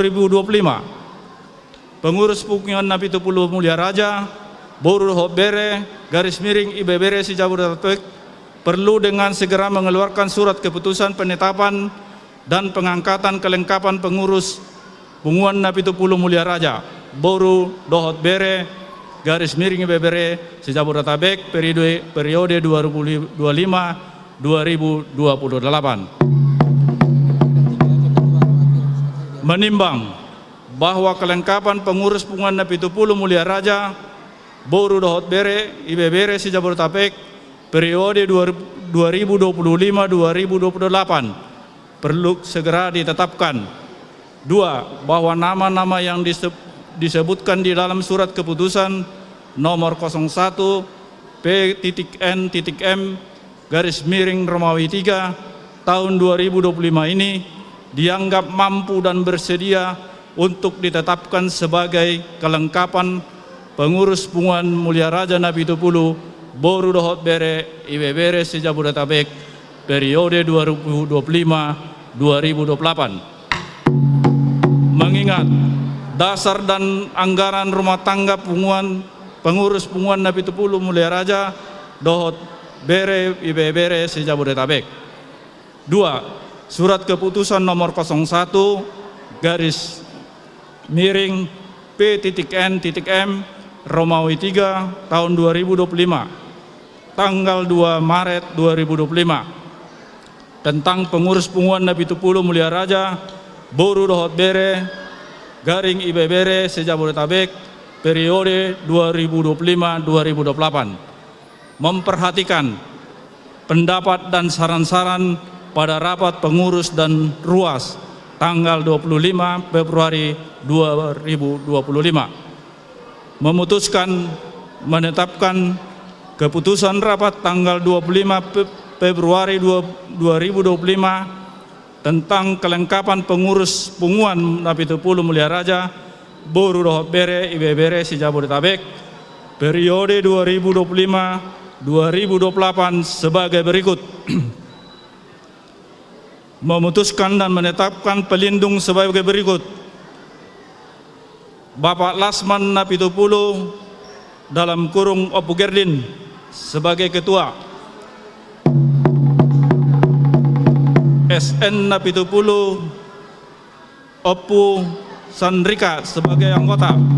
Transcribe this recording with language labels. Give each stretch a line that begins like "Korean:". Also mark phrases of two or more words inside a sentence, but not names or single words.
Indonesian: pengurus Punguan Napitupulu Mulia Raja Boru Dohot Bere garis miring IB Bere se-Jabodetabek perlu dengan segera mengeluarkan surat keputusan penetapan dan pengangkatan kelengkapan pengurus Punguan Napitupulu Mulia Raja Boru Dohot Bere garis miring IB Bere se-Jabodetabek periode 2025-2028. Menimbang bahwa kelengkapan pengurus Punguan Napitupulu Mulia Raja Boru Dohot Bere IB Bere se-Jabodetabek periode 2025-2028 perlu segera ditetapkan. 2. Bahwa nama-nama yang disebutkan di dalam surat keputusan nomor 01 P.N.M garis miring Romawi 3 tahun 2025 ini dianggap mampu dan bersedia untuk ditetapkan sebagai kelengkapan pengurus Punguan Mulia Raja Napitupulu Boru Dohot Bere IB Bere se-Jabodetabek periode 2025-2028. Mengingat dasar dan anggaran rumah tangga pengurus Punguan Napitupulu Mulia Raja Dohot Bere IB Bere se-Jabodetabek. 2. Surat keputusan nomor 01 garis miring P.N.M Romawi 3 tahun 2025 tanggal 2 Maret 2025 tentang pengurus Punguan Napitupulu Mulia Raja Boru Dohot Bere garing IB Bere se-Jabodetabek periode 2025-2028, memperhatikan pendapat dan saran-saran pada rapat pengurus dan ruas tanggal 25 Februari 2025, memutuskan menetapkan keputusan rapat tanggal 25 Februari 2025 tentang kelengkapan pengurus Punguan Napitupulu Mulia Raja Boru Dohot Bere IB Bere se-Jabodetabek periode 2025-2028 sebagai berikut. Memutuskan dan menetapkan pelindung sebagai berikut: Bapak Lasman Napitupulu dalam kurung Opu Gerdin sebagai ketua, SN Napitupulu Opu Sandrika sebagai anggota.